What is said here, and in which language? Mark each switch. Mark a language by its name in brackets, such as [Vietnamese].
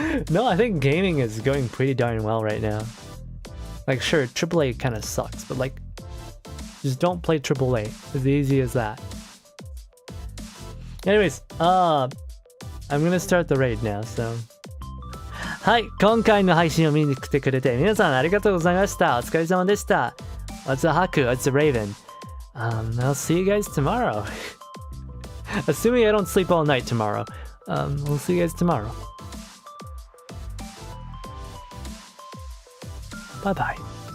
[English] No, I think gaming is going pretty darn well right now. Like, sure, AAA kind of sucks, but like, just don't play AAA. As easy as that. Anyways, I'm gonna start the raid now, so. [Japanese] はい、今回の配信を見に来てくれて皆さんありがとうございました。お疲れ様でした。 [English] What's a Haku? What's a Raven? I'll see you guys tomorrow. Assuming I don't sleep all night tomorrow. We'll see you guys tomorrow. Bye bye.